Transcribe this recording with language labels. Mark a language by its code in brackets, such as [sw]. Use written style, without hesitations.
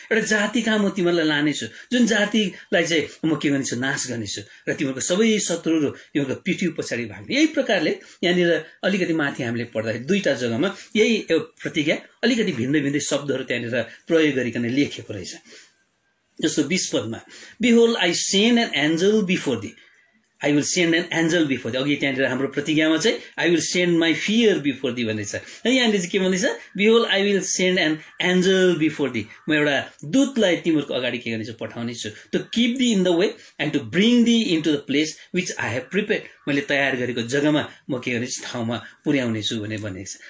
[ne] एउटा जाति कहाँ म तिमीलाई लानेछु, जुन जातिलाई चाहिँ म के गर्नेछु नाश गर्नेछु, र तिमीहरूको सबै शत्रुहरू तिमीहरूको पिठी पछाडि भाग्ने। यही प्रकारले यहाँनिर अलिकति माथि हामीले पढ्दाखेरि दुईटा जग्गामा यही प्रतिज्ञा अलिकति भिन्दै भिन्दै शब्दहरू त्यहाँनिर प्रयोग गरिकन लेखेको रहेछ। जस्तो 20 पदमा [en] Behold I send an angel before thee, I will send an angel before thee. [ne] अघि त्यहाँनिर हाम्रो प्रतिज्ञामा चाहिँ [en] I will send my fear before thee [ne] भन्ने छ, यहाँनिर चाहिँ के भन्दैछ, [en] behold I will send an angel before thee, [ne] म एउटा दूतलाई तिमीहरूको अगाडि के गर्नेछु पठाउनेछु, [en] to keep thee in the way and to bring thee into the place which I have prepared, [ne] मैले तयार गरेको जग्गामा म के गर्नेछु ठाउँमा पुर्याउनेछु भनेर भनेको छ।